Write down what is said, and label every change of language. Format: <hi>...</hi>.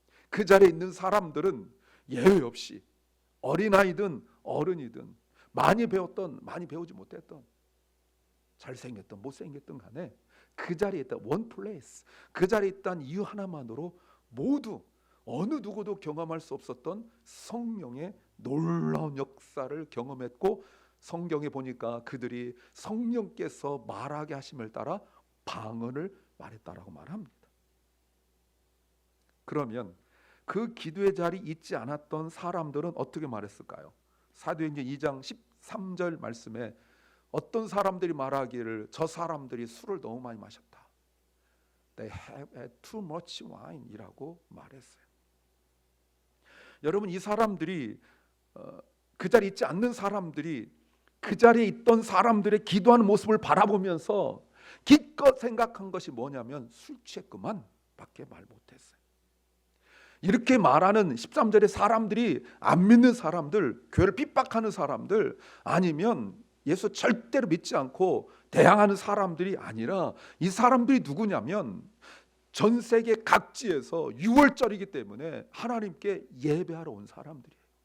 <ko>그 자리에 있는 사람들은 예외 없이 어린아이든 어른이든 많이 배웠던 많이 배우지 못했던 잘생겼던 못생겼던 간에 그 자리에 있다,</ko> <en>one place,</en> <ko>그 자리에 있다는 이유 하나만으로 모두 어느 누구도 경험할 수 없었던 성령의 놀라운 역사를 경험했고, 성경에 보니까 그들이 성령께서 말하게 하심을 따라 방언을 말했다라고 말합니다. 그러면 그 기도의 자리에 있지 않았던 사람들은 어떻게 말했을까요? 사도행전 2장 13절 말씀에 어떤 사람들이 말하기를 저 사람들이 술을 너무 많이 마셨다.</ko> <en>They have had too much wine</en> <ko>이라고 말했어요. 여러분, 이 사람들이 그 자리에 있지 않는 사람들이 그 자리에 있던 사람들의 기도하는 모습을 바라보면서 기껏 생각한 것이 뭐냐면 술 취했구만 밖에 말 못했어요. 이렇게 말하는 13절의 사람들이 안 믿는 사람들, 교회를 핍박하는 사람들, 아니면 예수 절대로 믿지 않고 대항하는 사람들이 아니라, 이 사람들이 누구냐면 전 세계 각지에서 6월절이기 때문에 하나님께 예배하러 온 사람들이에요.</ko>